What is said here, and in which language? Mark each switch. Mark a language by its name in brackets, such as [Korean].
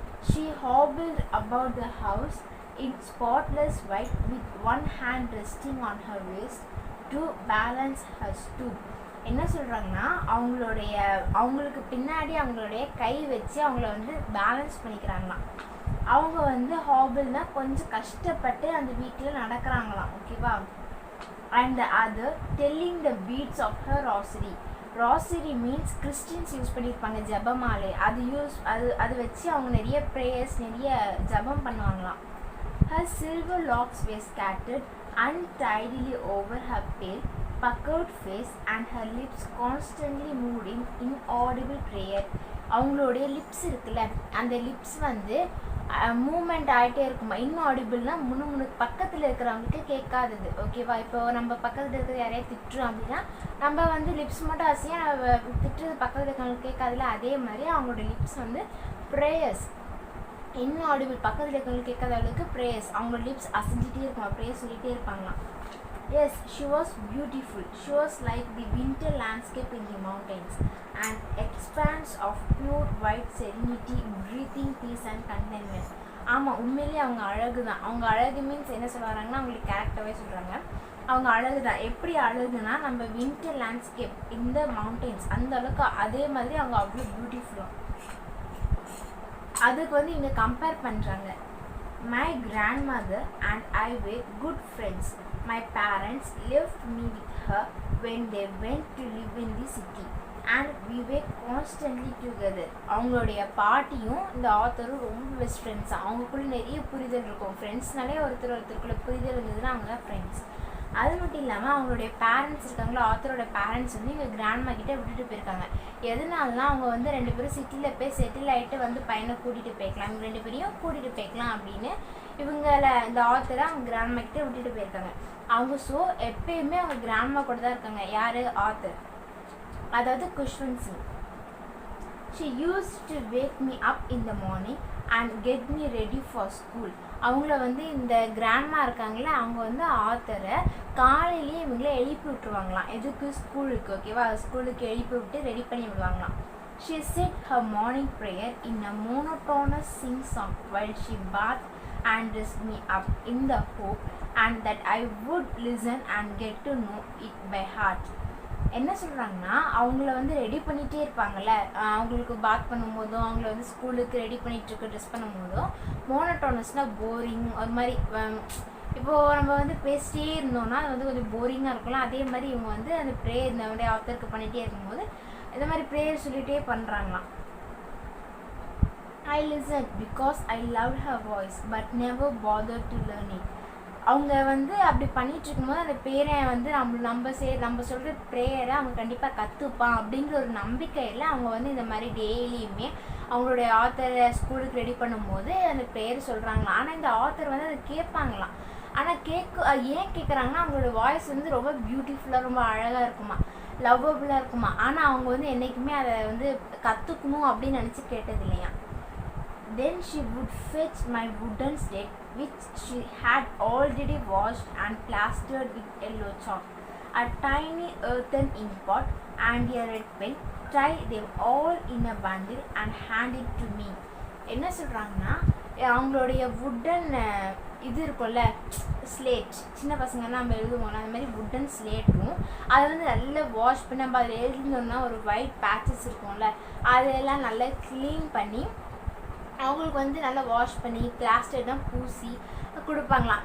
[English] She hobbled about the house in spotless white with one hand resting on her waist to balance her stoop. [Tamil] என்ன சொல்கிறாங்கன்னா, அவங்களுக்கு பின்னாடி அவங்களுடைய கை வச்சு அவங்கள பேலன்ஸ் பண்ணிக்கிறாங்களாம். அவங்க ஹாபிள்னா கொஞ்சம் கஷ்டப்பட்டு அந்த வீட்டில் நடக்கிறாங்களாம், ஓகேவா. [English] And the other telling the beads of her rosary. [Tamil] ராசரி means Christians use பண்ணியிருப்பாங்க ஜபமாலை, அது வச்சு அவங்க நிறைய ப்ரேயர்ஸ், நிறைய ஜபம் பண்ணுவாங்களாம். [English] Her silver locks were scattered untidily over her pale, puckered face and her lips constantly moved in inaudible prayer. [Tamil] அவங்களுடைய லிப்ஸ் இருக்குல்ல, அந்த லிப்ஸ் வந்து மூமெண்ட் ஆகிட்டே இருக்குமா. இன்ஆடிபிள்னா முணுமுணுக்கு பக்கத்தில் இருக்கிறவங்களுக்கு கேட்காதது. ஓகேவா? இப்போ நம்ம பக்கத்தில் இருக்கிற யாரையா திட்டுறோம் அப்படின்னா நம்ம வந்து லிப்ஸ் மட்டும் அசையாக திட்டுறது பக்கத்தில் இருக்கிறவங்களுக்கு கேட்காதுல, அதே மாதிரி அவங்களோட லிப்ஸ் வந்து ப்ரேயர்ஸ், இன்ஆடிபிள் பக்கத்தில் இருக்கிறவங்களுக்கு கேட்காத அளவுக்கு ப்ரேயர்ஸ், அவங்களோட லிப்ஸ் அசைஞ்சிட்டே இருக்குமா, ப்ரேயர் சொல்லிகிட்டே இருப்பாங்களாம். [English] Yes, she was beautiful. She was like the winter landscape in the mountains, an expanse of pure white serenity, breathing peace and contentment. [Tamil] ஆமாம், உண்மையிலேயே அவங்க அழகு தான். அவங்க அழகு மீன்ஸ் என்ன சொல்கிறாங்கன்னா அவங்களுக்கு கேரக்டராகவே சொல்கிறாங்க. அவங்க அழகு தான். எப்படி அழகுனா நம்ம வின்டர் லேண்ட்ஸ்கேப் இந்த மவுண்டெயின்ஸ் அந்த அளவுக்கு, அதே மாதிரி அவங்க அவ்வளோ பியூட்டிஃபுல்லாக. அதுக்கு வந்து இங்கே கம்பேர் பண்ணுறாங்க. [English] My grandmother and I were good friends. My parents left me with her when they went to live in the city and we were constantly together. [Tamil] அவங்களுடைய பாட்டியும் இந்த ஆத்தரும் ரொம்ப பெஸ்ட் ஃப்ரெண்ட்ஸ். அவங்களுக்குள்ள நிறைய புரிதல் இருக்கும். ஃப்ரெண்ட்ஸ்னாலே ஒருத்தருக்குள்ள புரிதல் இருந்ததுன்னா அவங்க தான் ஃப்ரெண்ட்ஸ். அது மட்டும் இல்லாமல் அவங்களுடைய பேரண்ட்ஸ் இருக்காங்களோ, ஆத்தரோட பேரண்ட்ஸ் வந்து எங்கள் கிராண்ட்மா கிட்டே விட்டுட்டு போயிருக்காங்க. எதனாலனா அவங்க வந்து 2 பேரும் சிட்டியில் போய் செட்டில் ஆகிட்டு வந்து பையனை கூட்டிகிட்டு போய்க்கலாம், இவங்க 2 பேரையும் கூட்டிகிட்டு போய்க்கலாம் அப்படின்னு இவங்கள இந்த ஆத்தரை அவங்க கிராண்ட்மா கிட்டே விட்டுட்டு போயிருக்காங்க. அவங்க எப்பயுமே அவங்க கிராண்ட்மா கூட தான் இருக்காங்க. யார்? ஆத்தர், அதாவது Khushwant Singh. [English] She used to wake me up in the morning and get me ready for school. [Tamil] அவங்கள வந்து இந்த கிராண்ட்மா இருக்காங்களே, அவங்க வந்து ஆத்தரை காலையிலேயே இவங்கள எழுப்பி விட்டுருவாங்களாம். எதுக்கு? ஸ்கூலுக்கு. ஓகேவா? ஸ்கூலுக்கு எழுப்பி விட்டு ரெடி பண்ணி விடுவாங்களாம். [English] She said her morning prayer in a monotonous sing song while she bathed and dressed me up in the hope and that I would listen and get to know it by heart. [Tamil] என்ன சொல்கிறாங்கன்னா அவங்கள வந்து ready பண்ணிகிட்டே இருப்பாங்கள்ல, அவங்களுக்கு பாத் பண்ணும்போதும் அவங்கள வந்து ஸ்கூலுக்கு ரெடி பண்ணிகிட்ருக்க ட்ரெஸ் பண்ணும்போதும் மோனோட்டோனஸ்னால் போரிங் ஒரு மாதிரி. இப்போது நம்ம வந்து பேசிட்டே இருந்தோம்னா அது வந்து கொஞ்சம் போரிங்காக இருக்கலாம். அதே மாதிரி இவங்க வந்து அந்த ப்ரேயர் இந்த ஆத்தருக்கு பண்ணிகிட்டே இருக்கும்போது இந்த மாதிரி ப்ரேயர் சொல்லிகிட்டே பண்ணுறாங்களாம். [English] I listened because I loved her voice but never bothered to learn it. [Tamil] அவங்க வந்து அப்படி பண்ணிகிட்டு இருக்கும்போது அந்த பேரை வந்து நம்ம சொல்கிற ப்ரேயரை அவங்க கண்டிப்பாக கற்றுப்பான் அப்படிங்கிற ஒரு நம்பிக்கையில் அவங்க வந்து இந்த மாதிரி டெய்லியுமே அவங்களுடைய ஆத்தரை ஸ்கூலுக்கு ரெடி பண்ணும்போது அந்த ப்ரேயர் சொல்கிறாங்களாம். ஆனால் இந்த ஆத்தர் வந்து அதை கேட்பாங்களாம். ஆனால் ஏன் கேட்குறாங்கன்னா அவங்களோட வாய்ஸ் வந்து ரொம்ப பியூட்டிஃபுல்லாக ரொம்ப அழகாக இருக்குமா, லவ்வபுளாக இருக்குமா. ஆனால் அவங்க வந்து என்றைக்குமே அதை வந்து கற்றுக்கணும் அப்படின்னு நினச்சி கேட்டது இல்லையா. [English] Then she would fetch my wooden slate which she had already washed and plastered with yellow chalk, a tiny earthen ink pot and a red pen, tie them all in a bundle and hand it to me. [Tamil] என்ன சொல்கிறாங்கன்னா அவங்களுடைய wooden இது இருக்கும்ல slate, சின்ன பசங்கன்னா நம்ம எழுதுவோம்ல அந்த மாதிரி வுட்டன் ஸ்லேட்டும் அதை வந்து நல்லா வாஷ் பண்ணி நம்ம அதில் எழுந்தோம்னா ஒரு ஒயிட் பேச்சஸ் இருக்கும்ல அதெல்லாம் நல்லா க்ளீன் பண்ணி அவங்களுக்கு வந்து நல்லா வாஷ் பண்ணி பிளாஸ்டர் தான் பூசி கொடுப்பாங்களாம்.